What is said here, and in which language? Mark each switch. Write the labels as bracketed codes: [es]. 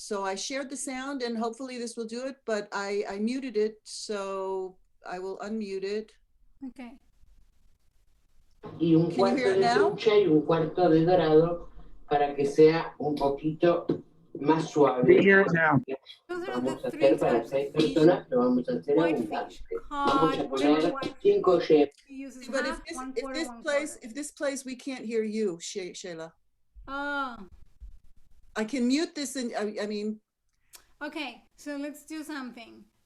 [en] So I shared the sound and hopefully this will do it, but I muted it, so I will unmute it. Okay. [es] Y un cuarto de trucha y un cuarto de dorado para que sea un poquito más suave. Vamos a hacer para 6 personas, lo vamos a hacer abundante. Vamos a poner 5 yemas. [en] But if this plays, we can't hear you, Sheila. Oh. I can mute this and I mean. Okay, so let's do something.